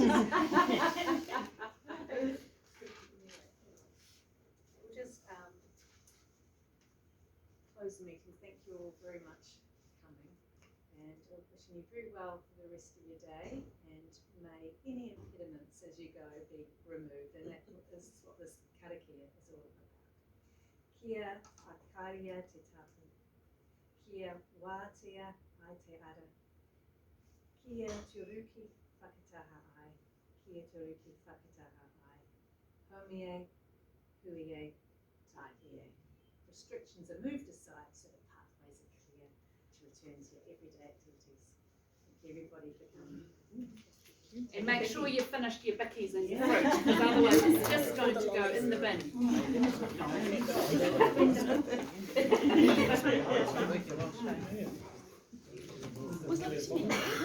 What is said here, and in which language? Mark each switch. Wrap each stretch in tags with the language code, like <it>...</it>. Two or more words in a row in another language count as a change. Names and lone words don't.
<en>We'll just close the meeting. Thank you all very much for coming, and we're wishing you very well for the rest of your day, and may any impediments as you go be removed, and that is what this karakia is all about.</en> <mi>Kia whakaria te tapu, kia wātea ai te ara, kia turuki whakataha ai, kia turuki whakataha ai, homie, huie, taihie.</mi> <en>Restrictions are moved aside so that pathways are clear to return to your everyday activities. Thank you everybody for coming. And make sure you've finished your bickies and your fruit, because otherwise it's just going to go in the bin. Was that to me?</en>